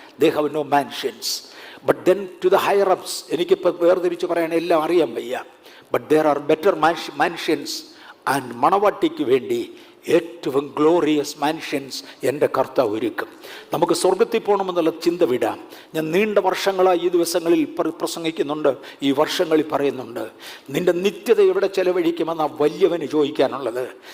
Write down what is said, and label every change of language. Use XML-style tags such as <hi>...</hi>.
<en>They have no mansions. But then to the higher ups,</en> <ml>എനിക്കിപ്പോൾ വേർതിരിച്ച് പറയാൻ എല്ലാം അറിയാൻ വയ്യ.</ml> <en>But there are better mansions.</en> <ml>And മണവാട്ടിക്ക് വേണ്ടി ഏറ്റവും ഗ്ലോറിയസ് മാൻഷൻസ് എൻ്റെ കർത്താവ് ഒരുക്കും. നമുക്ക് സ്വർഗത്തിൽ പോകണമെന്നുള്ള ചിന്ത വിടാം. ഞാൻ നീണ്ട വർഷങ്ങളായി ഈ ദിവസങ്ങളിൽ പ്രസംഗിക്കുന്നുണ്ട്, ഈ വർഷങ്ങളിൽ പറയുന്നുണ്ട്, നിന്റെ നിത്യത എവിടെ ചെലവഴിക്കുമെന്ന് ആ വലിയവന് ചോദിക്കാനുള്ളത്.</ml>